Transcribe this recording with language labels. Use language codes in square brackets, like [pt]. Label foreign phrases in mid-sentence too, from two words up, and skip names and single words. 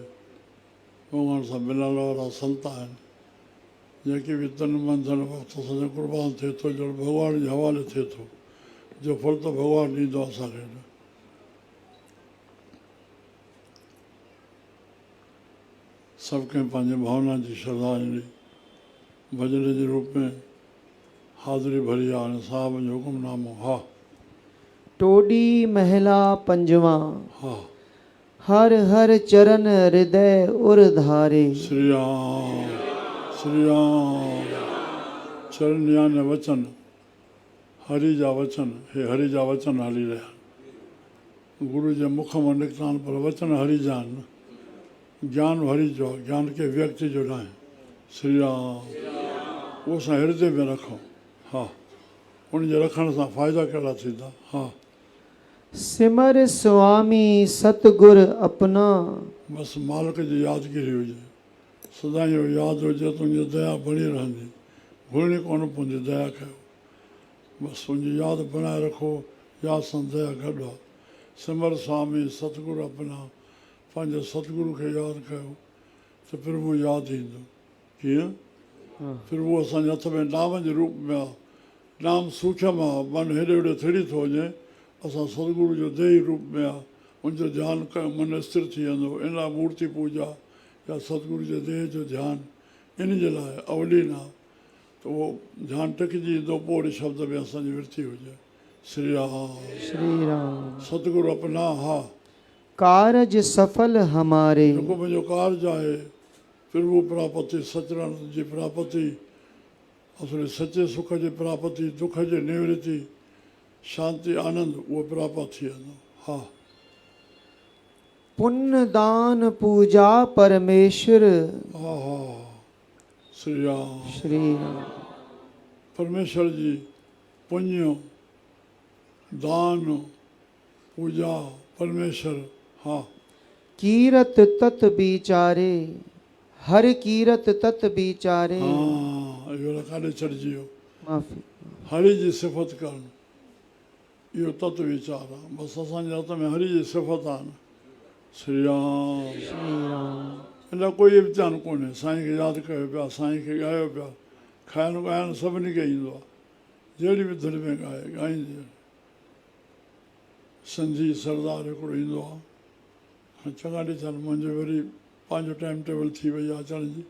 [sd] भॻवान सां मिलण वारा संत आहिनि। जेके बि तन मन धन वक़्तु असांजो कुर्बान थिए थो ॼण भॻवान जे हवाले थिए थो जो फल त भॻवानु ॾींदो असांखे। सभु कंहिं पंहिंजे भावना जी श्रद्धांजलि भॼन जे रूप में हाज़िरी भरी आहे। हाणे साहब जो हुकुमनामो। हा [hi] टोडी महला पंजवा। [sd] हा [hi] हर हर चरण हृदय उर धारे। [sd] श्री राम चरण याने वचन हरि जा वचन हे हरि जा वचन हली रहिया। गुरु जे मुख मां निकिता आहिनि पर वचन हरि जा आहिनि। ज्ञान हरि जो आहे, ज्ञान के व्यक्ति जो न आहे। श्री राम उहो असां हृदय में रखूं। हा उनजे रखण सां फ़ाइदा कहिड़ा थींदा। हा [hi] सिमर स्वामी सतगुर अपना। [sd] बसि मालिक जी यादगिरी हुजे सदा इहो यादि हुजे तुंहिंजी दया बणी रहंदी। घुरणी कोन पवंदी दया कयो। बसि उनजी यादि बणाए रखो। यादि सां दया गॾु आहे। [hi] सिमर स्वामी सतगुरु अपना। [sd] पंहिंजे सतगुरु खे यादि कयो त प्रभु यादि ईंदो। कीअं प्रभु असांजे हथ में नाम जे रूप में आहे। नाम सूक्ष्म आहे। मन हेॾे होॾे थिड़ी थो वञे। असां सतगुरु जो देही रूप में आहे। उनजो ध्यानु कयो मन स्थिर थी वेंदो। इन लाइ मूर्ति पूजा या सतगुरु जे देह जो ध्यानु इन जे लाइ अवलीन आहे त उहो ध्यानु टिकिजी ईंदो। पोइ वरी शब्द में असांजी वृत्ति हुजे। [hi] श्री राम सतगुरु अपना। हा कारज सफल हमारे। [sd] जेको मुंहिंजो कारज आहे प्रभु प्रापति सचरानंद जी प्रापति असुर सचे सुख जी प्राप्ति, दुख जी निवृत्ति, शांति आनंद वो प्राप्त थी वेंदो। हा [hi] पुण्य दान पूजा परमेश्वर। [sd] हा हा श्री राम। श्री राम। परमेश्वर जी पुण्य दान पूजा परमेश्वर। हाँ [hi] कीरत तत विचारे, हर कीरत तत विचारे। [sd] हाँ इहो काॾे चढ़िजी वियो। माफ़ी। हरि जी सिफ़त करणु इहो तत्व वीचार आहे। बसि असांजे हथ में हरि जी सिफ़त आहे न। श्री राम। श्री राम। हिन कोई इम्तिहान कोन्हे। साईं खे यादि कयो पिया, साईं खे ॻायो पिया। खाइणु ॻाइणु सभिनी खे ईंदो आहे, जहिड़ी बि धुन में ॻाए ॻाईंदी। सिंधी सरदार हिकिड़ो ईंदो आहे, हाणे चङा ॾींहं थियनि मुंहिंजो वरी पंहिंजो [en] time table [sd] थी वई आहे अचण जी।